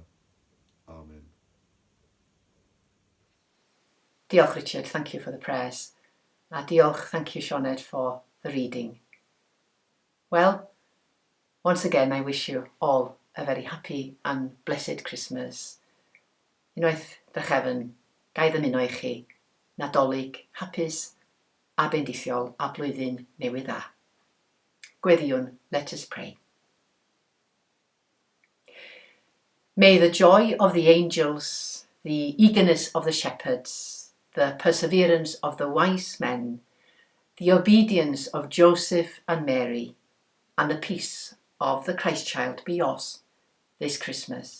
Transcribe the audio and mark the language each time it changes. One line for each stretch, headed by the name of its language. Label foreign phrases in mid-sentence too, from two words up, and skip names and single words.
English: Amen.
Welsh: Diolch, Richard.
English: Thank you for the prayers. Diolch, thank you, Sioned, for the reading. Well, once again, I wish you all a very happy and blessed Christmas.
Welsh: Unwaith drachefn, gai ddymuno i chi Nadolig, hapus a bendithiol a blwyddyn newydd dda. Gweddiwn,
English: let us pray. May the joy of the angels, the eagerness of the shepherds, the perseverance of the wise men, the obedience of Joseph and Mary, and the peace of the Christ child be yours this Christmas.